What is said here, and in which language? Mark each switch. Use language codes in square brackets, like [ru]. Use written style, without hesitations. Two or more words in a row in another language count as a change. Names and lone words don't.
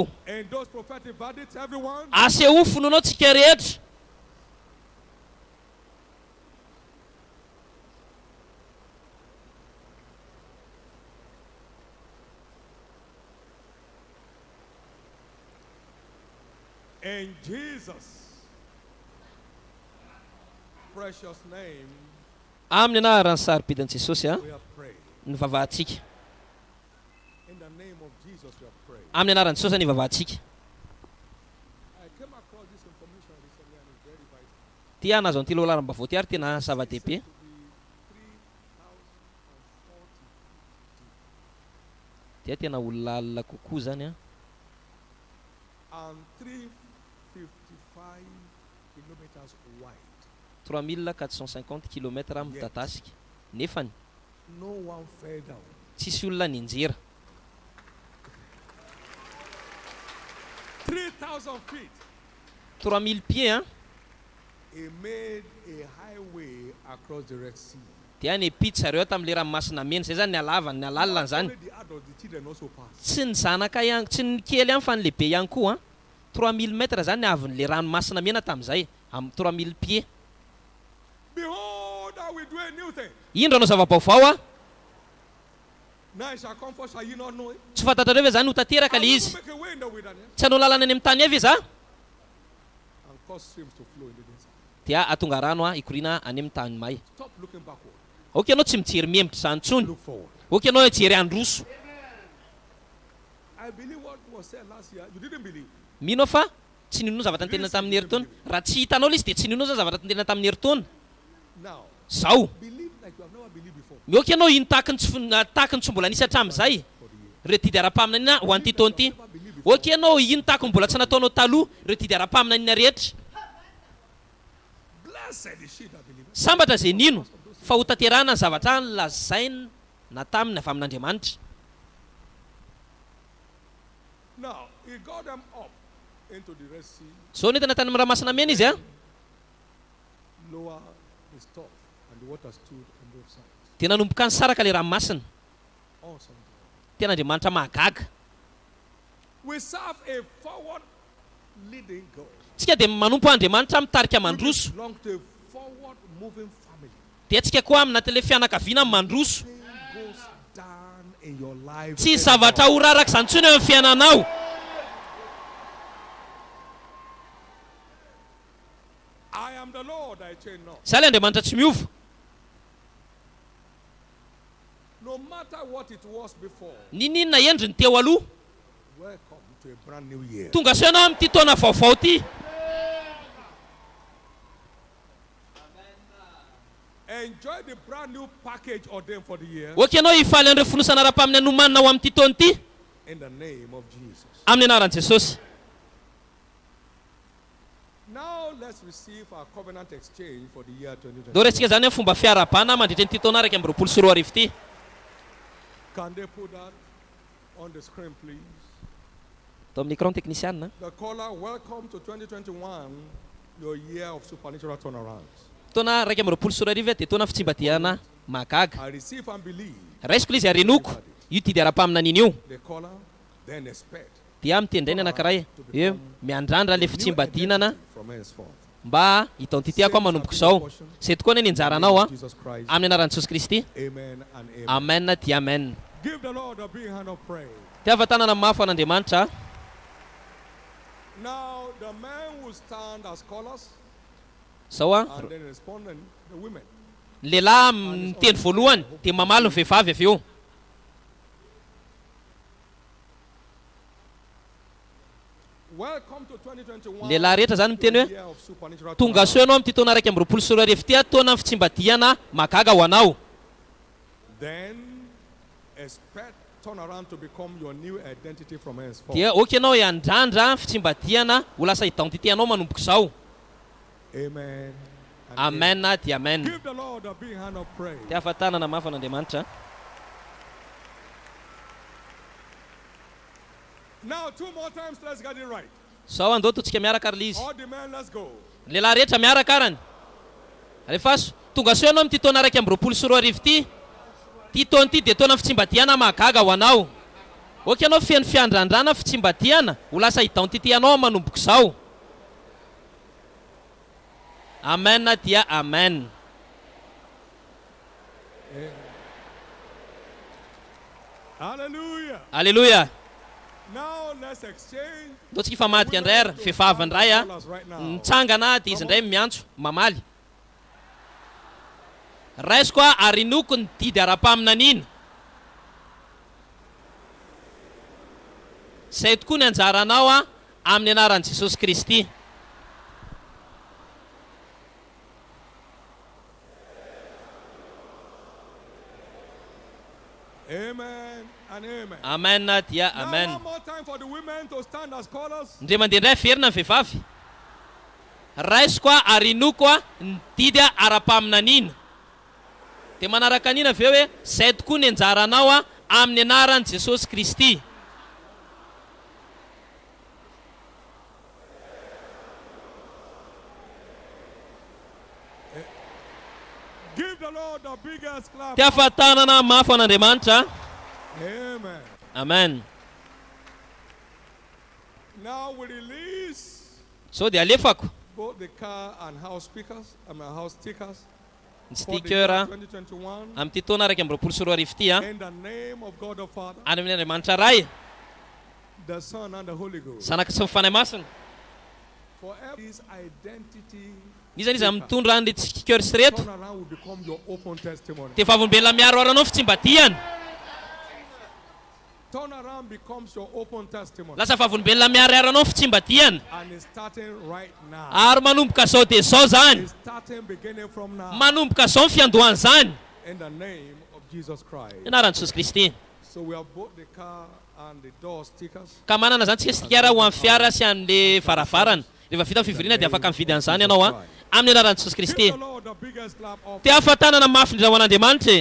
[en] in those prophetic verdicts, everyone. [mg] Aseho ny fononao tsika rehetra. [en] In Jesus' precious name, [mg] Amin'ny anaran'ny sarobidan'i Jesosy a [en] we have prayed. [mg] ny vavahantsika. [en] In the name of Jesus, we have prayed. [mg] Amin'ny anaran'i Jesosy ny vavahantsika. [en] I came across this information recently and it's very vital. [mg] Tia nazo an'ity lohalaram-baovao ty ary tena zava-dehibe. [en] To be 3,040 [mg] Dia tena olona alina kokoa zany a. [en] and 355 kilometers wide. [mg] 3450 km midadasika. Nefany [en] No one fell down. [mg] tsisy olona ninjera. [en] 3,000 feet. [mg] 3000 pieds a. [en] He made a highway across the Red Sea. [mg] Dia nipity zareo tamin'le ranomasina mena zay zany ny alavany ny alalina zany. [en] Only the adults, the children also passed. [mg] Tsy ny zanaka ihany tsy ny kely ihany fa ny lehibe ihany koa a. 3000 metra zany avin'le ranomasina mena tamin'izay amin'ny 3000 pieds. [en] Behold, I will do a new thing. [mg] Indro anao zava-baovao a. [en] Now it shall come forth, shall you not know it? [mg] Tsy fantatrareo ve zany ho tanteraka [en] I [mg] le [en] will [mg] izy. [en] make a way in the wilderness [mg] Tsy hanao lalana any amin'ny tany avy izy a. [en] and cause streams to flow in the desert. [mg] Dia atonga rano a ikoriana any amin'ny tany may. [en] Stop looking backward. [mg] Ok anao tsy mijery miembotra zany tsony. [en] Look forward. [mg] Ok anao hijery androso. [en] I believe what was said last year. You didn't believe. [mg] Mino fa tsy ninonao zavatra nitenina tamin'ny herintaona. Raha tsy hitanao le izy dia tsy ninonao zany zavatra nitenina tamin'ny herintaona. [en] Now, [mg] Zao. [en] believe like you have never believed before. [mg] Ok anao ino tahaka ny tsy mbola nisy hatramin'izay. Ireo didy ara-paminaniana ho an'ity taona ity. Ok anao ino tahaka ny mbola tsy nataonao taloha ireo didy ara-paminaniana rehetra. [en] Blessed is she that believeth. [mg] Sambatra izay nino fa ho tanterahana ny zavatra nolazaina na taminy avy amin'Andriamanitra. [en] Now, he got them up into the Red Sea, [mg] Zao netana tany amin'ny ranomasina mena izy a. [en] lower the stuff, and the water stood on both sides. [mg] Dia nanomboka ny saraka le ranomasina. [en] Awesome. [mg] Tena Andriamanitra mahagaga. [en] We serve a forward leading God. [mg] Tsika dia manompo Andriamanitra mitarika mandroso. [en] We belong to a forward moving family. [mg] Dia tsika koa amina tele fianakaviana mandroso. [en] Thing goes down in your life. [mg] Tsy zavatra ho raraka izany tsony eo amin'ny fiainanao. [en] I am the Lord, I change not. [mg] Zay le Andriamanitra tsy miova. [en] No matter what it was before, [mg] Ninina endriny teo aloha. [en] welcome to a brand new year. [mg] Tonga soa ianao amin'ity taona vaovao ity. [en] Enjoy the brand new package ordained for the year. [mg] Ok anao hifaly an'ireo fonosana ara-paminay nomanina ao amin'ity taona ity. [en] In the name of Jesus. [mg] Amin'ny anaran'i Jesosy. [en] Now let's receive our covenant exchange for the year do 2020. [mg] resika zany fomba fiarabana mandritra ny taona araiky amby roapolo sy roa arivo ty. [en] Can they put that on the screen, please? [mg] Atao amin'ny écran technician. [en] The caller, welcome to 2021, your year of supernatural turnarounds. [mg] Taona raiky amby roapolo sy roa arivo dia taona fitsimbatihana mahagaga. [en] I receive and believe. [mg] Raisiko ilay izy arenoko io tidy ara-paminaniny io [en] The caller then expect [mg] dia mitendreny anankiray hoe miandrandra le fitsimbatinana [en] from henceforth. [mg] mba hitao tity koa manomboka izao. Zay tokoa ny anjaranao Jesus Christ. amin'ny anaran'i Jesosy Kristy. [en] Amen and amen. [mg] Amen dia amen. [en] Give the Lord a big hand of praise. [mg] Tiava tanana mafy an'Andriamanitra. [en] Now the men will stand as callers [mg] Zao [en] and then responding the women. [mg] lehilahy miteny voalohany dia mamaly ny vehivavy avy eo. [en] Welcome to 2021. [mg] Lehilahy rehetra zany miteny [en] year of supernatural [mg] hoe tonga soa ianao amin'ity taona araiky amby roapolo sy roa arivo ty taona fitsimbatihana mahagaga ho anao. [en] Then expect turnaround to become your new identity from henceforth. [mg] Dia oky ianao hiandrandra fitsimbatihana ho lasa identité anao manomboka izao. [en] Amen. and [mg] Amen dia amen. [en] Give the Lord a big hand of praise. [mg] Tiava tanana mafy an'Andriamanitra. [en] Now 2 more times, let's get it right. [mg] Zao andao totsika miaraka ary izy. [en] All the men, let's go. [mg] Lehilahy rehetra miaraka arany. Rehefa tonga soa ianao amin'ity taona araiky amby roapolo sy roa arivo ty. Ty taona ity dia taona fitsimbatihana mahagaga ho anao. Oky ianao feno fiandrandrana fitsimbatihana ho lasa identité anao manomboka izao. Amen dia amen. Hallelujah. Alleluia. [en] Now let's exchange. [mg] Do tsika fa madika indray ary vehivavy indray [en] Callers right now. [mg] mitsangana dia izy indray miantso mamaly. Raisiko arinoko ny didy ara-paminanina. Zay tokoa ny anjaranao amin'ny anaran'i Jesosy Kristy. [en] Amen and amen. [mg] Amen dia [en] Now amen. one more time for the women to stand as callers. [mg] Ndre mandeha indray verina ny vehivavy. Raisiko arinoko ny didy ara-paminanina. Dia manaraka an'ina avy eo hoe zay tokoa ny anjaranao amin'ny anaran'i Jesosy Kristy. [en] Give the Lord the biggest clap. [mg] Tiava tanana mafy an'Andriamanitra. Amen. Amen. [en] Now we release [mg] So dia alefako [en] both the car and house speakers, house stickers [mg] ny [en] for the year sticker 2021 [mg] amin'ity taona araiky amby roapolo sy roa arivo ty [en] in the name of God the Father, [mg] any amin'ny Andriamanitra ray, [en] the Son, and the Holy Ghost. [mg] Zanaka sy ny Fanahy Masina. [en] For every identity, [mg] Izy izy mitondra an'le sticker sy reto [en] turnaround will become your open testimony. [mg] dia vavolombelona miaro aranao fitsimbatihana. [en] Turnaround becomes your open testimony. [mg] Lasa vavolombelona miaro aranao fitsimbatihana. [en] And it's starting right now. [mg] Ary manomboka zao dia zao zany. [en] It's starting beginning from now. [mg] Manomboka zao ny fiandohany zany. [en] In the name of Jesus Christ. [mg] Anaran'i Jesosy Kristy. [en] So we have both the car and the door stickers. [mg] Ka manana zany tsika sticker ho amin'ny fiara sy an'le varavarana. Rehefa vita ny fivoriana dia afaka mividy an'izany ianao amin'ny anaran'i Jesosy Kristy. [en] Give the Lord the biggest clap of [mg] Dia afatanana mafy indrindra ho an'Andriamanitra.